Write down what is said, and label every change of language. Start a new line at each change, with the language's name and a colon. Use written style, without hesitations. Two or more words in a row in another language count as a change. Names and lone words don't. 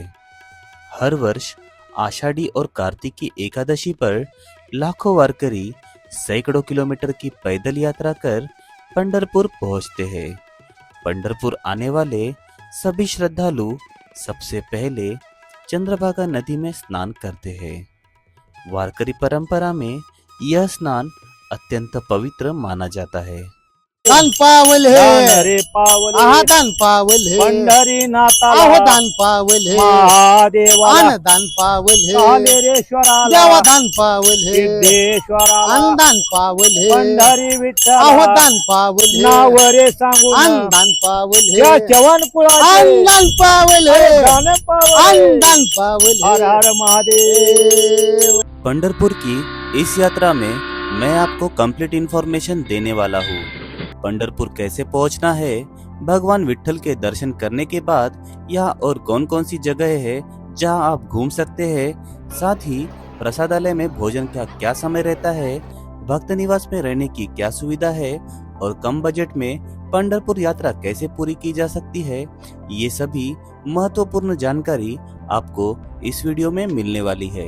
Hindi: हर वर्ष आषाढ़ी और कार्तिकी एकादशी पर लाखों वारकरी सैकड़ों किलोमीटर की पैदल यात्रा कर पंढरपुर पहुंचते हैं। पंढरपुर आने वाले सभी श्रद्धालु सबसे पहले चंद्रभागा नदी में स्नान करते हैं। वारकरी परंपरा में यह स्नान अत्यंत पवित्र माना जाता है।
Marathi: दान पावले रे पावले आहा दान पावले पंढरीनाथाला आहो दान पावले महादेवाला आन दान पावले कालेश्वराला देवा दान पावले सिद्धेश्वराला आन दान पावले पंढरी आहो विठ्ठला दान पावले नाव रे सांगून आन दान पावले या चवन आन कुळाचे दान पावले दान पावले आन दान पावले हर हर महादेव।
Hindi: पंढरपुर की इस यात्रा में मैं आपको
English: complete information
Hindi: देने वाला हूँ। पंढरपुर कैसे पहुंचना है, भगवान विट्ठल के दर्शन करने के बाद यहाँ और कौन कौन सी जगह है जहाँ आप घूम सकते हैं, साथ ही प्रसादालय में भोजन का क्या समय रहता है, भक्त निवास में रहने की क्या सुविधा है और कम बजट में पंढरपुर यात्रा कैसे पूरी की जा सकती है, ये सभी महत्वपूर्ण जानकारी आपको इस वीडियो में मिलने वाली है।